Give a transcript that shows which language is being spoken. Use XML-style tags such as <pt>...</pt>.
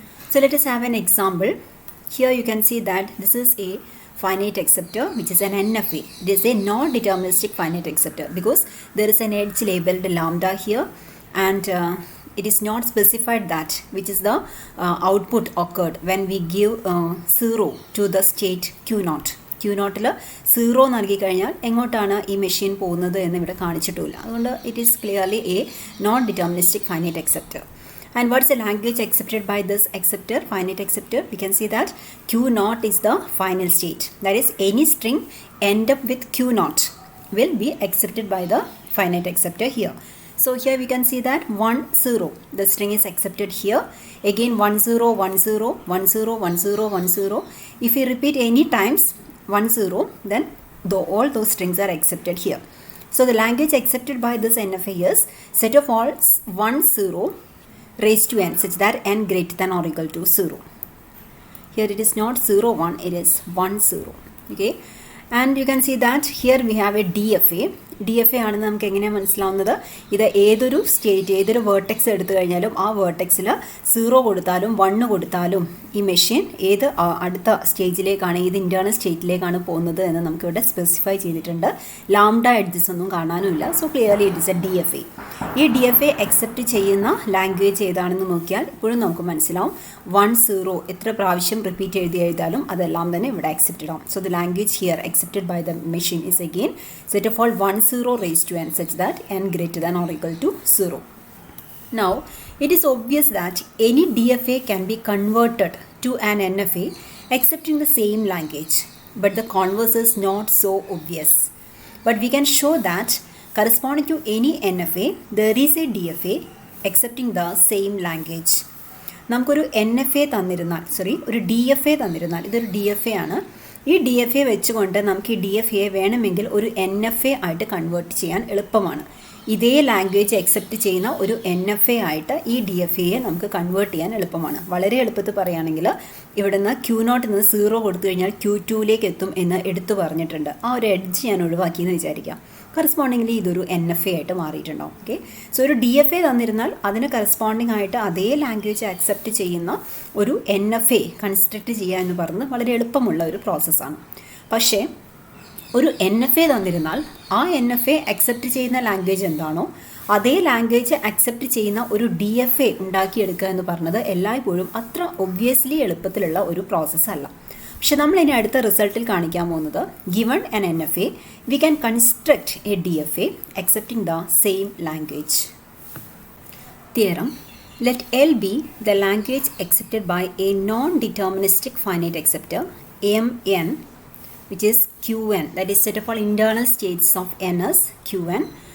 <en>So let us have an example. Here you can see that this is a finite acceptor which is an NFA. It is a non-deterministic finite acceptor because there is an edge labeled lambda here, and it is not specified that which is the output occurred when we give 0 to the state Q0.</en> <ml>Q0 0 നൽകി കഴിഞ്ഞാൽ എങ്ങോട്ടാണ് ഈ machine പോകുന്നത് എന്ന് ഇവിടെ കാണിച്ചിട്ടില്ല. അതുകൊണ്ട്</ml> <en>it is clearly a non-deterministic finite acceptor. And what's the language accepted by this acceptor, finite acceptor? We can see that Q0 is the final state. That is, any string end up with Q0 will be accepted by the finite acceptor here. So here we can see that 1 0, the string is accepted here. Again 1 0 1 0 1 0 1 0 1 0. If we repeat any times 1 0, then all those strings are accepted here. So the language accepted by this NFA is set of all 1 0 raised to n such that n greater than or equal to 0. Here it is not 0 1, it is 1 0. Okay, and you can see that here we have a DFA.</en> <ml>DFA ആണെന്ന് നമുക്ക് എങ്ങനെയാണ് മനസ്സിലാവുന്നത്? ഇത് ഏതൊരു state, ഏതൊരു vertex എടുത്തു കഴിഞ്ഞാലും ആ വേർട്ടെക്സിൽ 0 കൊടുത്താലും 1 കൊടുത്താലും ഈ മെഷീൻ ഏത് അടുത്ത സ്റ്റേജിലേക്കാണ്, ഏത് ഇൻറ്റേർണൽ സ്റ്റേറ്റിലേക്കാണ് പോകുന്നത് എന്ന് നമുക്കിവിടെ സ്പെസിഫൈ ചെയ്തിട്ടുണ്ട്. ലാംഡ എഡ്ജസ് ഒന്നും കാണാനുമില്ല.</ml> <en>So clearly it is a DFA.</en> <ml>ഈ DFA അക്സെപ്റ്റ് ചെയ്യുന്ന ലാംഗ്വേജ് ഏതാണെന്ന് നോക്കിയാൽ ഇപ്പോഴും നമുക്ക് മനസ്സിലാവും 1 0 എത്ര പ്രാവശ്യം റിപ്പീറ്റ് എഴുതിയാലും അതെല്ലാം തന്നെ ഇവിടെ അക്സെപ്റ്റഡ് ആവും.</ml> <en>So the language here accepted by the machine is again set of all 1 0 raised to n such that n greater than or equal to 0. Now, it is obvious that any DFA can be converted to an NFA accepting the same language, but the converse is not so obvious. But we can show that corresponding to any NFA, there is a DFA accepting the same language.</en> <ml>നമുക്കൊരു NFA തന്നിരുന്നാൽ, ഒരു DFA തന്നിരുന്നാൽ, ഇതൊരു DFA ആണ്. ഈ DFA വെച്ചുകൊണ്ട് നമുക്ക് ഈ DFA വേണമെങ്കിൽ ഒരു NFA ആയിട്ട് കൺവേർട്ട് ചെയ്യാൻ എളുപ്പമാണ്. ഇതേ ലാംഗ്വേജ് അക്സെപ്റ്റ് ചെയ്യുന്ന ഒരു NFA ആയിട്ട് ഈ DFAയെ നമുക്ക് കൺവേർട്ട് ചെയ്യാൻ എളുപ്പമാണ്. വളരെ എളുപ്പത്തിൽ പറയുകയാണെങ്കിൽ ഇവിടുന്ന് Q0 നിന്ന് 0 കൊടുത്തു കഴിഞ്ഞാൽ Q2ലേക്ക് എത്തും എന്ന് എടുത്തു പറഞ്ഞിട്ടുണ്ട്. ആ ഒരു എഡ്ജ് ഞാൻ ഒഴിവാക്കിയെന്ന് വിചാരിക്കാം. കറസ്പോണ്ടിംഗ്ലി ഇതൊരു NFA ആയിട്ട് മാറിയിട്ടുണ്ടാവും. ഓക്കെ, സോ ഒരു DFA തന്നിരുന്നാൽ അതിന് കറസ്പോണ്ടിങ് ആയിട്ട് അതേ ലാംഗ്വേജ് അക്സെപ്റ്റ് ചെയ്യുന്ന ഒരു NFA കൺസ്ട്രക്റ്റ് ചെയ്യുക എന്ന് പറഞ്ഞ് വളരെ എളുപ്പമുള്ള ഒരു പ്രോസസ്സാണ്. പക്ഷേ ഒരു NFA തന്നിരുന്നാൽ ആ NFA അക്സെപ്റ്റ് ചെയ്യുന്ന ലാംഗ്വേജ് എന്താണോ അതേ ലാംഗ്വേജ് അക്സെപ്റ്റ് ചെയ്യുന്ന ഒരു DFA ഉണ്ടാക്കിയെടുക്കുക എന്ന് പറഞ്ഞത് എല്ലായ്പ്പോഴും അത്ര ഒബ്വിയസ്ലി എളുപ്പത്തിലുള്ള ഒരു പ്രോസസ്സല്ല. പക്ഷെ നമ്മൾ ഇനി അടുത്ത റിസൾട്ടിൽ കാണിക്കാൻ പോകുന്നത്</ml> <en>Given an NFA we can construct a DFA accepting the same language. Theorem: let L be the language accepted by a non-deterministic finite acceptor Mn, which is Qn, that is set of all internal states of n as Qn.</en>